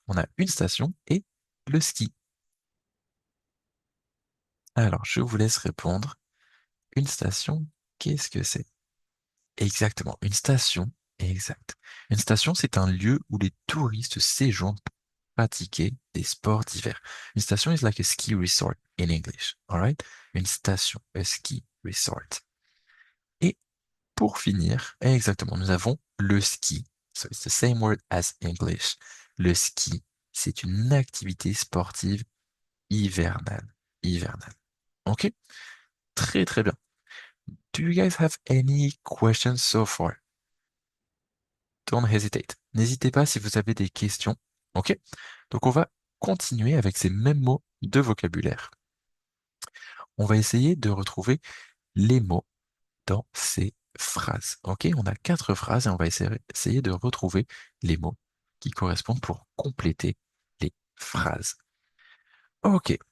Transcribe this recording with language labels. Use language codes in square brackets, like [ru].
[fr] On a une station et le ski. Alors, je vous laisse répondre. Une station, qu'est-ce que c'est? Exactement, une station, exact. Une station, c'est un lieu où les touristes séjournent pour pratiquer des sports d'hiver. [en] Une station is like a ski resort in English, alright? Une station, a ski resort. [fr] Et pour finir, exactement, nous avons le ski. [en] So it's the same word as English. [fr] Le ski, c'est une activité sportive hivernale. Hivernale. Ok? Très très bien. [en] Do you guys have any questions so far? Don't hesitate. [fr] N'hésitez pas si vous avez des questions. Ok? Donc on va continuer avec ces mêmes mots de vocabulaire. On va essayer de retrouver les mots dans ces phrases. Ok? On a quatre phrases et on va essayer de retrouver les mots qui correspondent pour compléter les phrases. Ok.